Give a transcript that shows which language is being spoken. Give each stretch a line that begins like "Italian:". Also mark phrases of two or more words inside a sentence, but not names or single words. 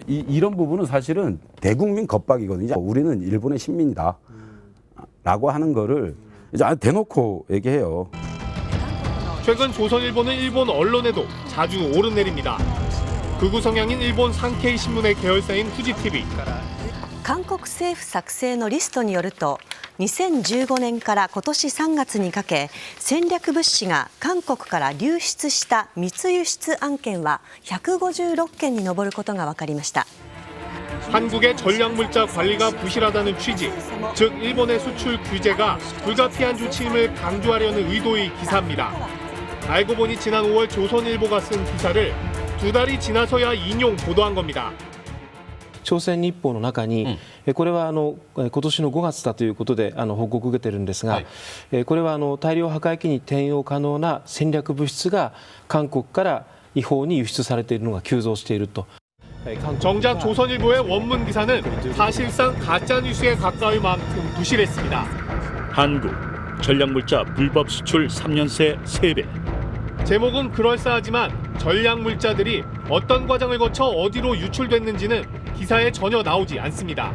Korean: 이런 부분은 사실은 대국민 겁박이거든요. 우리는 일본의 시민이다. 라고 하는 거를 이제 대놓고 얘기해요. 최근 조선일보는 일본 언론에도 자주 오르내립니다. 극우 성향인 일본 산케이 신문의 계열사인 후지TV.
Japanese: 韓国政府作成のリストによると 2015年から今年3月にかけ戦略物資が韓国から流出した密輸出案件は156件に上ることが分かりました。
Korean: 한국의 전략물자 관리가 부실하다는 취지, 즉 일본의 수출 규제가 불가피한 조치임을 강조하려는 의도의 기사입니다. 알고 보니 지난 5월 조선일보가 쓴 기사를 2달이 지나서야 인용 보도한 겁니다.
Japanese: 朝鮮日報の中に、これは今年の5月だということで報告を受けているんですが、これは大量破壊機に転用可能な戦略物質が韓国から違法に輸出されているのが急増していると。
Korean: 정작 조선일보의 원문 기사는 사실상 가짜뉴스에 가까울 만큼 부실했습니다. 한국 전략물자 불법 수출 3년 새 3배. 제목은 그럴싸하지만 전략물자들이 어떤 과정을 거쳐 어디로 유출됐는지는 기사에 전혀 나오지 않습니다.